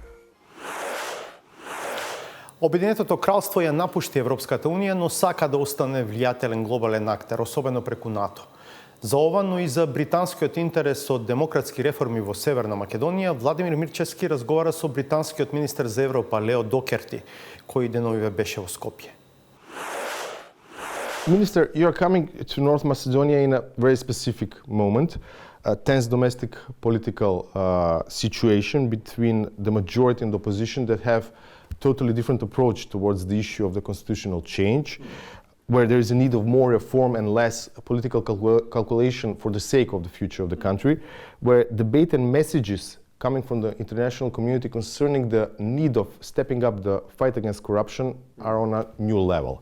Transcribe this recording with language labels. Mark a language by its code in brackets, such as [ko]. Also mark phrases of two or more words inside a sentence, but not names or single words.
[mk] Обединетото кралство ја напушти Европската унија, но сака да остане влијателен глобален актер, особено преку НАТО. За ова, но и за британскиот интерес од демократски реформи во Северна Македонија, Владимир Мирчевски разговара со британскиот министер за Европа Лео Докерти, кој деновиве беше во Скопје. [en] Minister, you are coming to North Macedonia in a very specific moment, a tense domestic political situation between the majority and the opposition that have totally different approach towards the issue of the constitutional change, where there is a need of more reform and less political calculation for the sake of the future of the country, where debate and messages coming from the international community concerning the need of stepping up the fight against corruption are on a new level.